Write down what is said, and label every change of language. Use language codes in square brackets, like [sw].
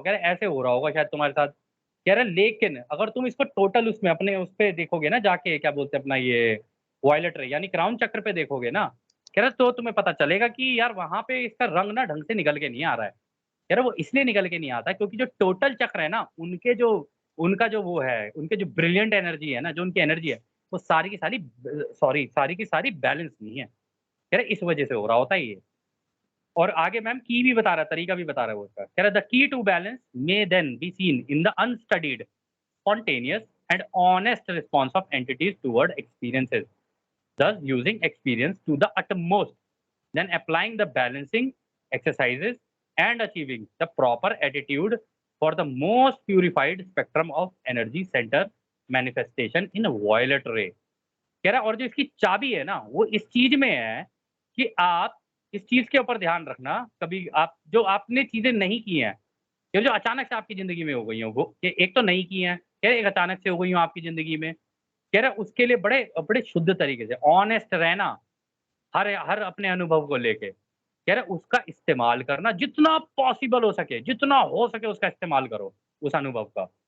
[hi] कह रहे ऐसे हो रहा होगा शायद तुम्हारे साथ. कह रहे लेकिन अगर तुम इसको टोटल उसमें अपने उस पे देखोगे ना जाके, क्या बोलते हैं अपना ये वायलेट रे यानी क्राउन चक्र पे देखोगे ना, कह रहे तो तुम्हें पता चलेगा कि यार वहां पे इसका रंग ना ढंग से निकल के नहीं आ रहा है. कह रहे वो इसलिए निकल के नहीं आता क्योंकि जो टोटल चक्र है ना, उनका जो वो है, उनके जो ब्रिलियंट एनर्जी है ना, जो उनकी एनर्जी है, वो सारी की सारी बैलेंस नहीं है. कह रहे इस वजह से हो रहा होता है ये. और आगे मैम की भी बता रहा है, तरीका भी बता रहा है वो उसका। कह रहा है [en] The key to balance may then be seen in the unstudied spontaneous and honest response of entities toward experiences, thus using experience to the utmost, then applying the balancing exercises and achieving the proper attitude for the most purified spectrum of energy center manifestation in a violet ray. [hi] कह रहा है और जो इसकी चाबी है ना वो इस चीज में है कि आप इस चीज के ऊपर ध्यान रखना, कभी आप जो आपने चीजें नहीं की हैं, ये जो अचानक से आपकी जिंदगी में हो गई हो, वो एक तो नहीं की है, कह रहे एक अचानक से हो गई हो आपकी जिंदगी में, कह रहे उसके लिए बड़े बड़े शुद्ध तरीके से ऑनेस्ट रहना, हर हर अपने अनुभव को लेके, कह रहे उसका इस्तेमाल करना जितना पॉसिबल हो सके, जितना हो सके उसका इस्तेमाल करो उस अनुभव का।